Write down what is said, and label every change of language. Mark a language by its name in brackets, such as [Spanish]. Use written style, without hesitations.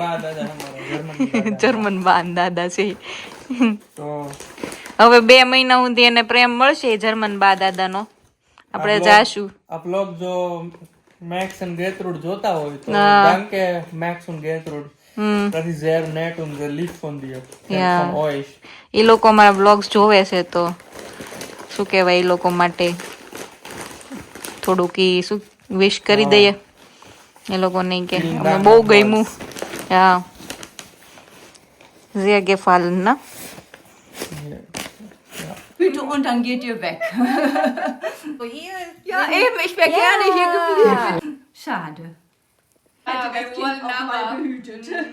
[Gujarati] બા દાદા અમારા જર્મન જર્મન બા ને દાદા છે તો હવે 2 મહિના સુધી એને પ્રેમ મળશે જર્મન બા દાદાનો આપણે જાશું આ બ્લોગ જો મેક્સ અને ગેતરુડ જોતા હોય તો [German] danke Max und Gertrud. Das ist sehr nett und sehr lieb von dir. Von euch. [Gujarati] એ લોકો અમારા બ્લોગ્સ જોવે છે તો શું કહેવાય એ લોકો માટે થોડુંક ઈ શું વિશ કરી દઈએ એ લોકો નહીં કે અમે બહુ ગમ્યું હા [German] sehr gefallen ne Bitte und dann geht ihr weg. Ja, eben, ich wäre gerne hier geblieben. Schade. Hätte das Kind auch mal behütet.